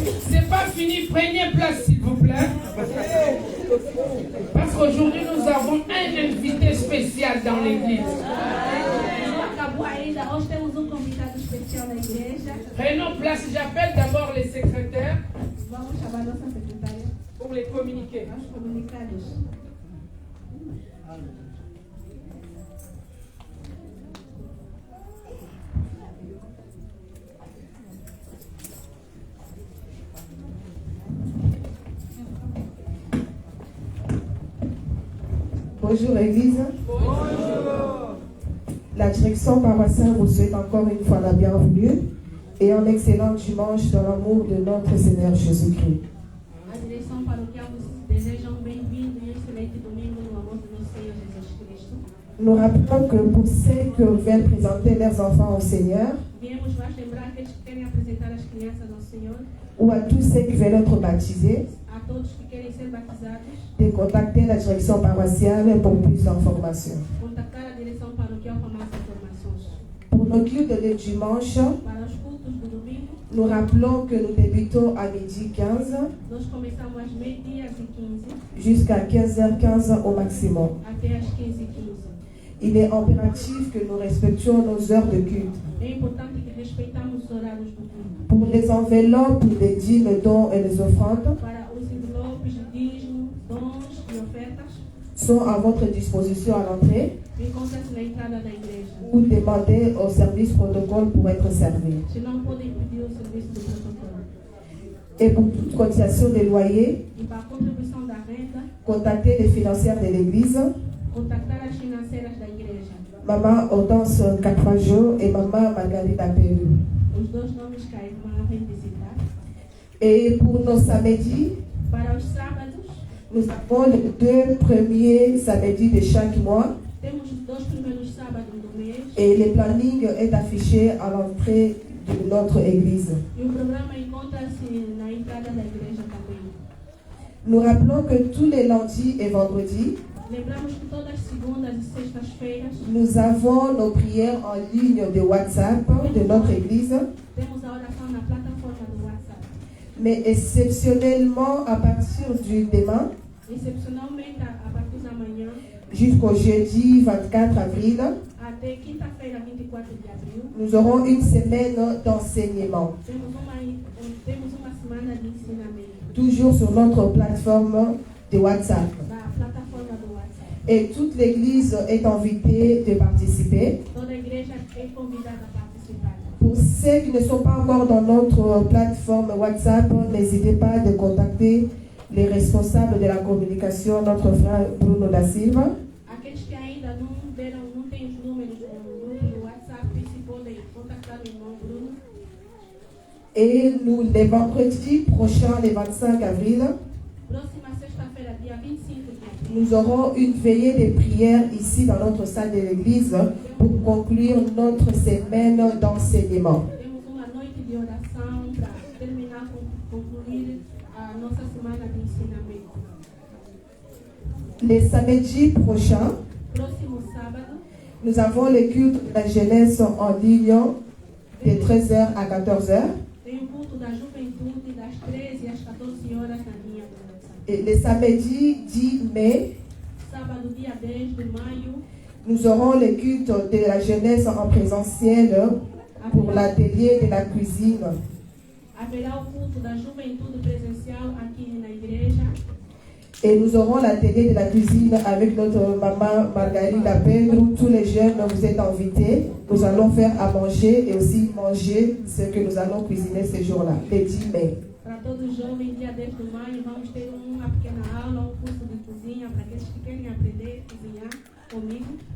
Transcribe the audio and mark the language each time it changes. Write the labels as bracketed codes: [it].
[fr] C'est pas fini, prenez place s'il vous plaît. Parce qu'aujourd'hui nous avons un invité spécial dans l'église. [pt] Acabou ainda, hoje temos convidado especial na igreja. [fr] Prenons place, j'appelle d'abord les secrétaires. [pt] Vamos chamar nossa secretária. [fr] Pour les communiquer. [pt] Vamos comunicar-nos. [fr] Bonjour Église. Bonjour. La direction paroissiale vous souhaite encore une fois la bienvenue et un excellent dimanche dans l'amour de notre Seigneur Jésus-Christ. [pt] A direção paroquial vos deseja bem-vindo e excelente domingo no amor do nosso Senhor Jesus Cristo. [fr] Nous rappelons que pour ceux qui veulent présenter leurs enfants au Seigneur, [pt] Viemos vos lembrar aqueles que querem apresentar as crianças ao Senhor, [fr] ou à tous ceux qui veulent être baptisés, [pt] a todos que querem ser batizados, [fr] de contacter la direction paroissiale pour plus d'informations. [pt] contactar a direção paroquial para mais informações. [fr] Pour nos cultes de dimanche, [pt] Para os cultos do domingo, [fr] nous rappelons que nous débutons à midi 15 [pt] nós começamos às meio-dias e 15 [fr] jusqu'à 15h15 au maximum. [pt] até às 15h15. [fr] Il est impératif que nous respections nos heures de culte. [pt] É importante que respeitamos os horários do culto. [fr] Pour les enveloppes des dîmes, dons et les offrandes [pt] Para os envelopes, dízimos, dons e ofertas, [fr] sont à votre disposition à l'entrée [pt] encontra-se na entrada da igreja. [fr] ou demandez au service protocole pour être servi. [pt] Se não podem pedir o serviço do protocolo. [fr] Et pour toute cotisation des loyers, [pt] E para a contribuição da renda, [fr] contactez les financières de l'Église, [pt] contactar as financeiras da igreja. [fr] Maman Hortense Catrajo et Maman Margarita Peru. [pt] Os dois nomes que a irmã vem visitar. [fr] Et pour nos samedis, [pt] Para os sábados, [fr] Nous avons les 2 premiers samedis de chaque mois [pt] Temos os 2 primeiros sábados do mês [fr] et le planning est affiché à l'entrée de notre église. [pt] e o programa encontra-se na entrada da igreja também. [fr] Nous rappelons que tous les lundis et vendredis, [pt] Lembramos que todas as segundas e sextas-feiras [fr] nous avons nos prières en ligne de WhatsApp de notre église, [pt] temos a oração na plataforma do WhatsApp. [fr] mais exceptionnellement à partir du demain [pt] Excepcionalmente, a partir da manhã [fr] jusqu'au jeudi 24 avril, [pt] até quinta-feira, 24 de abril, [fr] nous aurons une semaine d'enseignement, [pt] temos uma semana de ensinamento [fr] toujours sur notre plateforme de WhatsApp. [pt] da plataforma do WhatsApp. [fr] Et toute l'église est invitée de participer. [pt] Toda a igreja é convidada a participar. [fr] Pour ceux qui ne sont pas encore dans notre plateforme WhatsApp, n'hésitez pas de contacter les responsables de la communication, notre frère Bruno da Silva. [pt] Aqueles que ainda não têm os números do grupo do WhatsApp, se podem contactar o irmão Bruno. [fr] Et nous, les vendredis prochains, les 25 avril, [pt] Próxima sexta-feira, dia 25 de abril, [fr] nous aurons une veillée de prière ici dans notre salle de l'église pour conclure notre semaine d'enseignement. [pt] temos uma noite de oração para terminar, concluir a nossa semana de ensinamento. [fr] Les samedis prochains, [pt] Próximo sábado, [fr] nous avons le culte de la jeunesse en ligne de 13h à 14h. [pt] tem o culto da juventude das 13 às 14 horas na linha do WhatsApp. [fr] Et le samedi 10 mai, [pt] Sábado, dia 10 de maio, [fr] nous aurons le culte de la jeunesse en présentiel pour l'atelier de la cuisine. [pt] haverá o culto da juventude presencial aqui na igreja. [fr] Et nous aurons l'atelier de la cuisine avec notre maman Margarida Pedro. Tous les jeunes, vous êtes invités. Nous allons faire à manger et aussi manger ce que nous allons cuisiner ce jour-là, le 10 mai. [pt] Para todos os jovens, dia 10 de maio, vamos ter uma pequena aula, curso de cozinha, para aqueles que querem aprender a cozinhar comigo.